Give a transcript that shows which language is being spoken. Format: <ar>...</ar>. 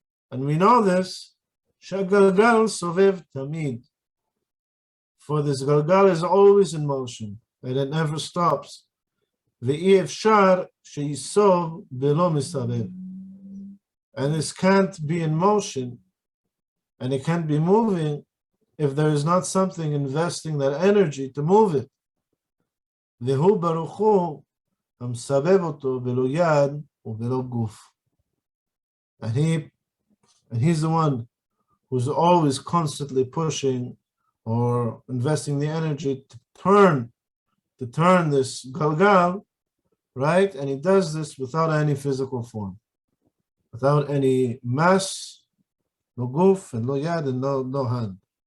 <en>And we know this, for this galgal is always in motion, and it never stops. And this can't be in motion, and it can't be moving if there is not something investing that energy to move it.</en> <he>והוא ברוך הוא המסבב אותו בלא יד ובלא גוף.</he> <en>And he's the one who's always constantly pushing or investing the energy to turn this galgal, right? And he does this without any physical form, without any mass, no guf and no yad and no hand.</en>